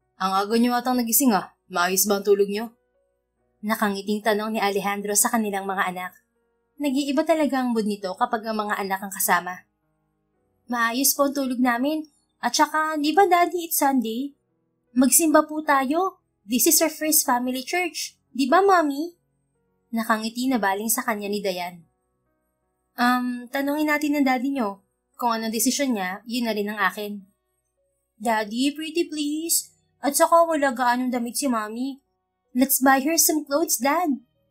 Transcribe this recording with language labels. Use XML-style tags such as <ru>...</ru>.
<tl>Ang aga niyo atang nagising ah. Maayos ba ang tulog niyo? Nakangiting tanong ni Alejandro sa kanilang mga anak. Nag-iiba talaga ang mood nito kapag ang mga anak ang kasama. Maayos po ang tulog namin. At saka, di ba Daddy,</tl> <en>it's Sunday?</en> <tl>Magsimba po tayo.</tl> <en>This is our first family church.</en> <tl>Di ba, Mommy? Nakangiti na baling sa kanya ni Dayan. Tanungin natin ng Daddy nyo. Kung anong desisyon niya, yun na rin ang akin. Daddy,</tl> <en>pretty please.</en> <tl>At saka wala gaanong damit si Mommy.</tl> <en>Let's buy her some clothes, Dad.</en>